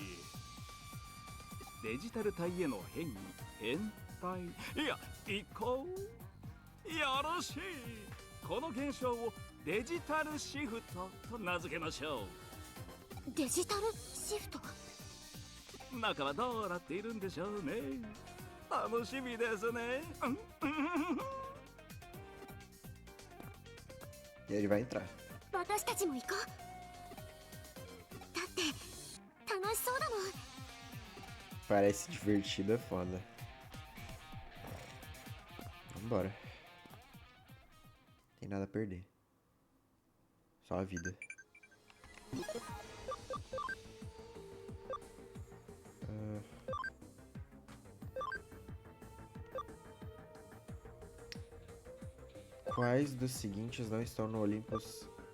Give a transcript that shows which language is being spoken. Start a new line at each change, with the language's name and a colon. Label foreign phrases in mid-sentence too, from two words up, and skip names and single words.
Japanese: デジタル体への変異、変態、いや移行。よろしい。この現象をデジタルシフトと名付けましょう。デジタルシフト。中はどうなっているんでしょうね。楽しみですね。
Portuguese: E ele vai entrar.
Japanese: 私たちも行こう。だって楽しそうだもん。
Portuguese: Parece divertido, é foda. Vambora. Tem nada a perder. Só a vida. Quais dos seguintes não estão no Olympus?